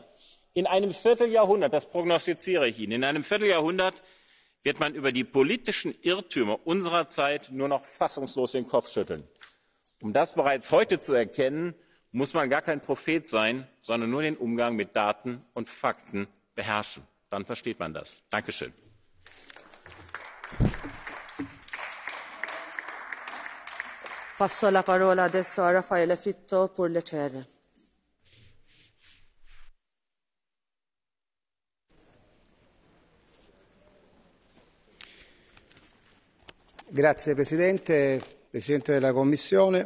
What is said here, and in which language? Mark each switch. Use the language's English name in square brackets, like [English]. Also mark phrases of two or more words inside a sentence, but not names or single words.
[German] In einem Vierteljahrhundert, das prognostiziere ich Ihnen, in einem Vierteljahrhundert wird man über die politischen Irrtümer unserer Zeit nur noch fassungslos den Kopf schütteln. Um das bereits heute zu erkennen, muss man gar kein Prophet sein, sondern nur den Umgang mit Daten und Fakten beherrschen. Dann versteht man das. Dankeschön. [Italian] Passo la parola adesso a Raffaele Fitto per l'ECR. Grazie Presidente, Presidente della Commissione.